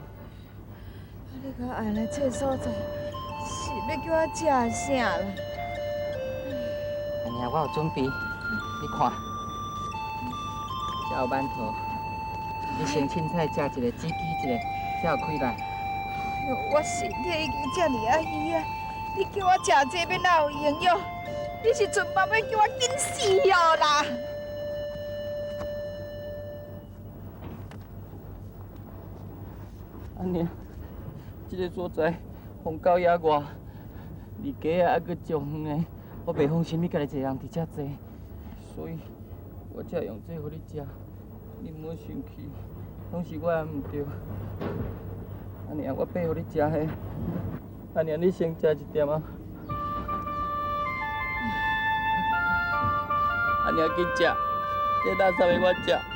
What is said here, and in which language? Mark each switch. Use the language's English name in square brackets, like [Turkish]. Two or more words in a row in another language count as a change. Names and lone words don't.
[Min Nan Chinese] 你甲爱来这所在，是要叫我食啥啦？阿娘，我有准备，你看，这有馒头，你先凊彩食一个，煮鸡一个，才有开来。哎呦，我身体已经这么啊虚啊！你叫我食这要哪有营养？你是准备要叫我紧死哦啦！阿娘，这个所在风高野外，离家啊还阁足远的，我袂放心你家己一个人伫遮坐，所以我才用这互你食。你莫生气，拢是我的毋对。阿娘，我备互你食迄。阿娘，你先食一点啊。阿娘紧食，这垃圾的我食。